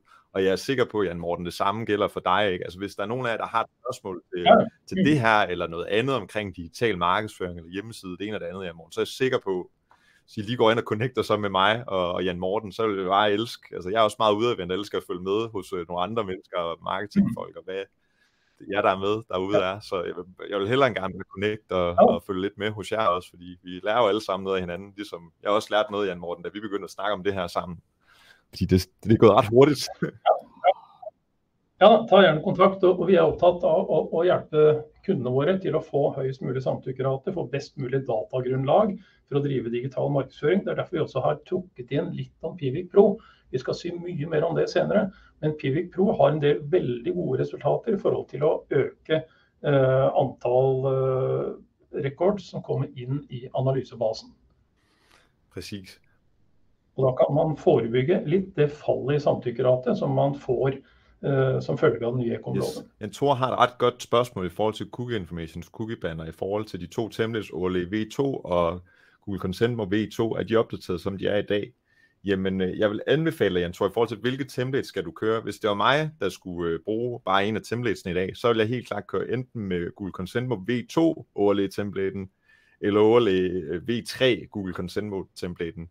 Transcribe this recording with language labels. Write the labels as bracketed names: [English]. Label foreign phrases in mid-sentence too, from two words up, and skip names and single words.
[Danish] Og jeg er sikker på, Jan Morten, det samme gælder for dig, ikke? Altså hvis der er nogen af jer, der har et spørgsmål til det her, eller noget andet omkring digital markedsføring, eller hjemmeside, det ene eller det andet, Jan Morten, så er jeg sikker på, hvis I lige går ind og connecter så med mig og Jan Morten, så vil jeg bare elske, altså jeg er også meget udadvendt, jeg elsker at følge med hos nogle andre mennesker og marketingfolk, og hvad jer der er med derude er, så jeg vil hellere gerne connecte og følge lidt med hos jer også, fordi vi lærer jo alle sammen noget af hinanden, ligesom jeg også lærte noget, Jan Morten, da vi begyndte at snakke om det her sammen. Fordi det er gået ret hurtigt. [Norwegian] Ja, ta gjerne kontakt, og vi er opptatt av å hjelpe kundene våre til å få høyest mulig samtykkerate, få best mulig datagrunnlag for å drive digital markedsføring. Det er derfor vi også har trukket inn litt om Pivik Pro. Vi skal si mye mer om det senere, men Pivik Pro har en del veldig gode resultater i forhold til å øke antall records som kommer inn i analysebasen. [Danish] Præcis. [Norwegian] Og da kan man forebygge litt det fallet i samtykkerate som man får som følge av den nye e-kom-loven. [Danish] Yes. Thor har et ret godt spørgsmål i forhold til Cookie Informations cookie-banner, i forhold til de to templates, ORLE V2 og Google Consent V2, er de opdateret, som de er i dag? Jamen, jeg vil anbefale, Jan Thor, i forhold til, hvilke templates skal du køre? Hvis det var mig, der skulle bruge bare en af templatesene i dag, så vil jeg helt klart køre enten med Google Consent V2 ORLE-templaten, eller ORLE V3 Google Consent templaten.